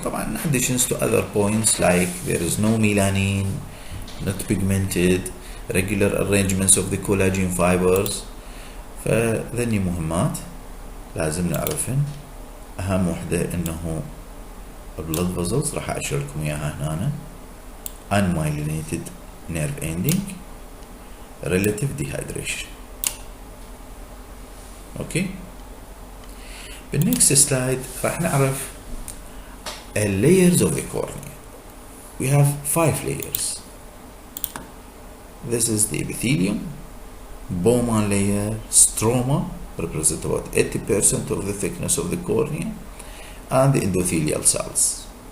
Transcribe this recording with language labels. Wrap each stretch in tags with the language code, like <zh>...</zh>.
<ar>طبعا</ar> <en>in addition to other points like there is no melanin, not pigmented, regular arrangements of the collagen fibers.</en> <ar>فذني مهمات لازم نعرفهن. أهم وحدة إنه</ar> <en>blood vessels،</en> <ar>راح أشير لكم إياها هنا.</ar> <en>Unmyelinated nerve ending, relative dehydration. Okay. بالnext slide</en> <ar>راح نعرف</ar> <en>layers of the cornea. We have 5 layers. This is the epithelium, Bowman layer, stroma, represent about 80% of the thickness of the cornea, and the endothelial cells.</en>